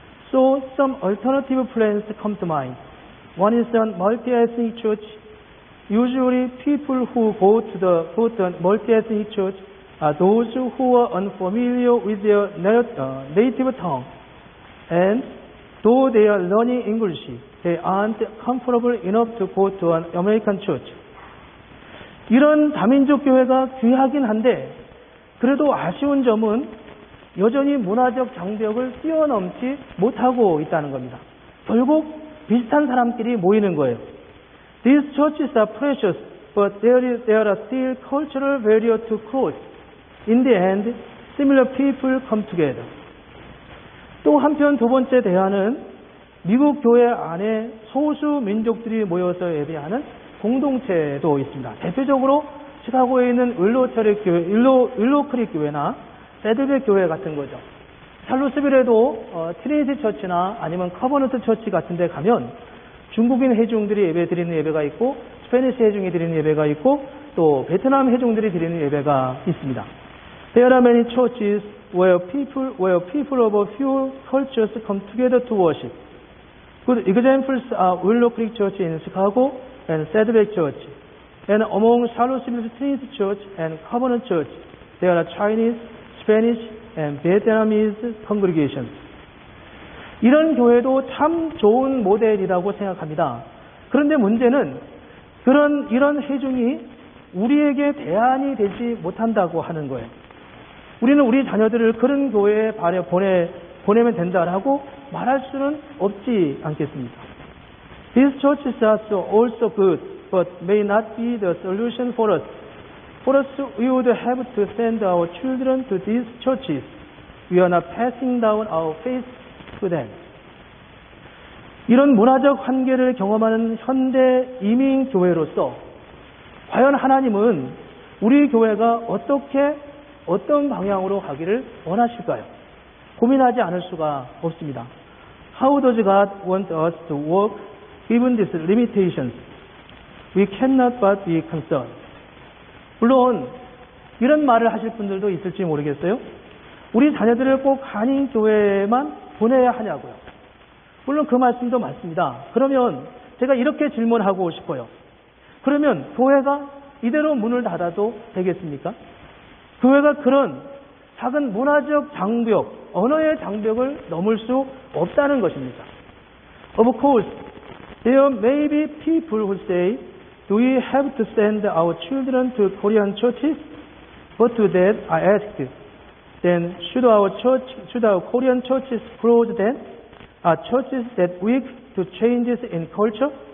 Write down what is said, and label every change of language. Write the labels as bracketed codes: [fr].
[en] So some alternative plans come to mind. One is a multi-ethnic church. Usually people who go to the multi-ethnic church are those who are unfamiliar with their native tongue. And though they are learning English, they aren't comfortable enough to go to an American church. [ko] 이런 다민족 교회가 귀하긴 한데 그래도 아쉬운 점은 여전히 문화적 장벽을 뛰어넘지 못하고 있다는 겁니다. 결국 비슷한 사람끼리 모이는 거예요. [en] These churches are precious, but there are still cultural barriers to cross. In the end, similar people come together. [ko] 또 한편 두 번째 대안은 미국 교회 안에 소수 민족들이 모여서 예배하는 공동체도 있습니다. 대표적으로 시카고에 있는 윌로크릭 교회나 세드백 교회 같은 거죠. 샬롯스빌에도 트리니티 처치나 아니면 커버넌트 처치 같은 데 가면 중국인 회중들이 예배 드리는 예배가 있고 스페니시 회중이 드리는 예배가 있고 또 베트남 회중들이 드리는 예배가 있습니다. [en] There are many churches where people of a few cultures come together to worship. Good examples are Willow Creek Church in Chicago and Saddleback Church. And among Charlottesville's Trinity Church and Covenant Church, there are Chinese, Spanish, and Vietnamese congregations. [ko] 이런 교회도 참 좋은 모델이라고 생각합니다. 그런데 문제는 이런 회중이 우리에게 대안이 되지 못한다고 하는 거예요. 우리는 우리 자녀들을 그런 교회에 보내면 된다라고 말할 수는 없지 않겠습니까? [en] These churches are also good, but may not be the solution for us. For us, we would have to send our children to these churches. We are not passing down our faith to them. [ko] 이런 문화적 한계를 경험하는 현대 이민 교회로서 과연 하나님은 우리 교회가 어떤 방향으로 가기를 원하실까요? 고민하지 않을 수가 없습니다. [en] How does God want us to walk given these limitations? We cannot but be concerned. [ko] 물론 이런 말을 하실 분들도 있을지 모르겠어요. 우리 자녀들을 꼭 한인교회에만 보내야 하냐고요. 물론 그 말씀도 맞습니다. 그러면 제가 이렇게 질문하고 싶어요. 그러면 교회가 이대로 문을 닫아도 되겠습니까? 교회가 그런 작은 문화적 장벽, 언어의 장벽을 넘을 수 없다는 것입니다. [en] Of course, there may be people who say, do we have to send our children to Korean churches? But to that I asked, then should our Korean churches close then? Are churches that weak to changes in culture?